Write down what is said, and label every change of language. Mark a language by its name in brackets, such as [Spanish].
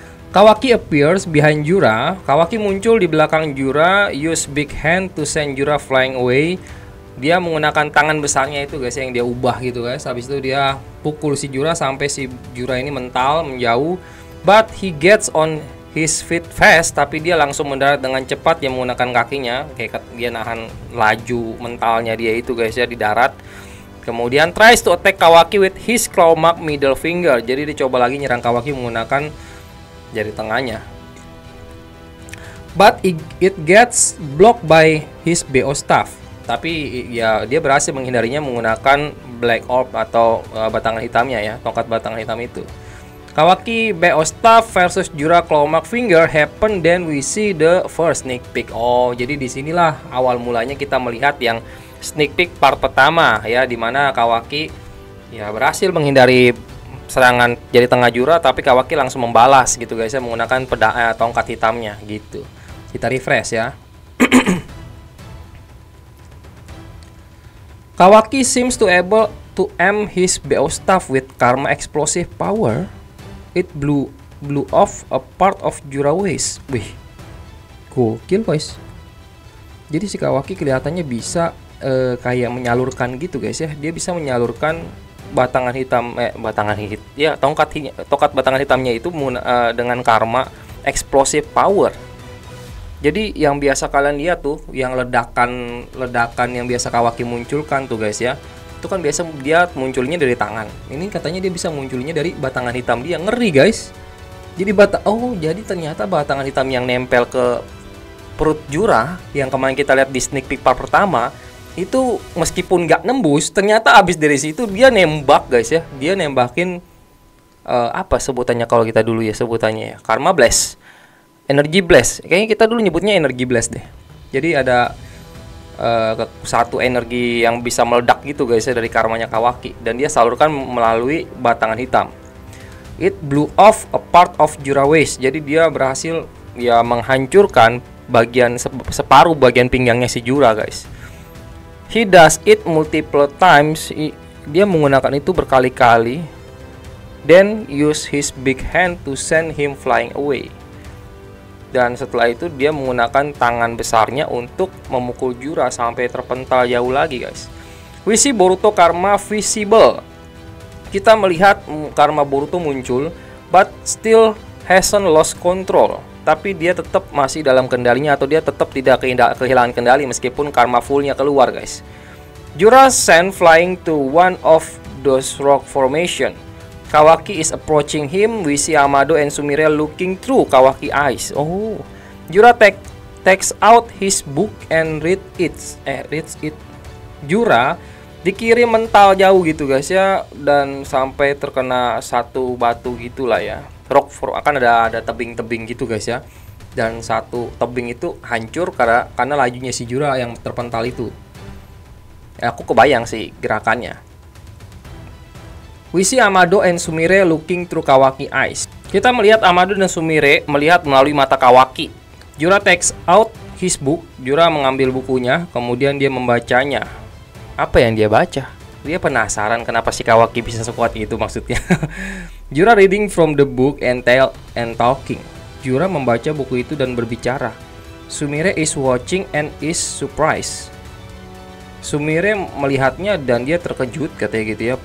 [English] Kawaki appears behind Jura. [Indonesian] Kawaki muncul di belakang Jura, [English] use big hand to send Jura flying away. [Indonesian] Dia menggunakan tangan besarnya itu guys yang dia ubah gitu guys. Habis itu dia pukul si Jura sampai si Jura ini mental menjauh. [English] But he gets on his feet fast, [Indonesian] tapi dia langsung mendarat dengan cepat yang menggunakan kakinya, kayak dia nahan laju mentalnya dia itu guys ya di darat. Kemudian [English] tries to attack Kawaki with his claw mark middle finger. [Indonesian] Jadi dicoba lagi nyerang Kawaki menggunakan jari tengahnya. [English] But it gets blocked by his BO staff. [Indonesian] Tapi ya dia berhasil menghindarinya menggunakan black orb atau batangan hitamnya ya, tongkat batangan hitam itu. [English] Kawaki BO Staff versus Jura Clawmark Finger happen, then we see the first sneak peek. [Indonesian] Oh, jadi disinilah awal mulanya kita melihat yang sneak peek part pertama ya, dimana Kawaki ya berhasil menghindari serangan jari tengah Jura, tapi Kawaki langsung membalas gitu guys ya menggunakan tongkat hitamnya gitu. Kita refresh ya. [English] Kawaki seems to able to aim his BO Staff with Karma Explosive Power. It blew off a part of Jura waist. [Indonesian] Wih, gokil guys. Jadi si Kawaki kelihatannya bisa kayak menyalurkan gitu guys ya. Dia bisa menyalurkan batangan hitam, tongkat batangan hitamnya itu dengan Karma Explosive Power. Jadi yang biasa kalian lihat tuh, yang ledakan yang biasa Kawaki munculkan tuh guys ya, itu kan biasa dia munculnya dari tangan. Ini katanya dia bisa munculnya dari batangan hitam dia. Ngeri guys. Jadi jadi ternyata batangan hitam yang nempel ke perut Jura yang kemarin kita lihat di sneak peek part pertama itu meskipun nggak nembus, ternyata abis dari situ dia nembak guys ya. Dia nembakin apa sebutannya kalau kita dulu ya, sebutannya ya, Karma Blast, Energy Blast. Kayaknya kita dulu nyebutnya Energy Blast deh. Jadi ada satu energi yang bisa meledak gitu guys ya dari karmanya Kawaki, dan dia salurkan melalui batangan hitam. [English] It blew off a part of Jura waist. [Indonesian] Jadi dia berhasil ya menghancurkan separuh bagian pinggangnya si Jura guys. [English] He does it multiple times. [Indonesian] Dia menggunakan itu berkali-kali. [English] Then use his big hand to send him flying away. [Indonesian] Dan setelah itu dia menggunakan tangan besarnya untuk memukul Jura sampai terpental jauh lagi guys. [English] We see Boruto Karma visible. [Indonesian] Kita melihat Karma Boruto muncul, [English] but still hasn't lost control. [Indonesian] Tapi dia tetap masih dalam kendalinya, atau dia tetap tidak kehilangan kendali meskipun Karma fullnya keluar guys. [English] Jura sent flying to one of those rock formation. Kawaki is approaching him. We see Amado and Sumire looking through Kawaki eyes. Oh, Jura takes out his book and reads it. [Indonesian] Jura dikirim mental jauh gitu guys ya, dan sampai terkena satu batu gitulah ya. Akan ada tebing-tebing gitu guys ya. Dan satu tebing itu hancur karena lajunya si Jura yang terpental itu. Ya, aku kebayang sih gerakannya. [English] We see Amado and Sumire looking through Kawaki eyes. [Indonesian] Kita melihat Amado dan Sumire melihat melalui mata Kawaki. [English] Jura takes out his book. [Indonesian] Jura mengambil bukunya, kemudian dia membacanya. Apa yang dia baca? Dia penasaran kenapa si Kawaki bisa sekuat itu maksudnya. [English] Jura reading from the book and talking. [Indonesian] Jura membaca buku itu dan berbicara. [English] Sumire is watching and is surprised. [Indonesian] Sumire melihatnya dan dia terkejut katanya gitu ya.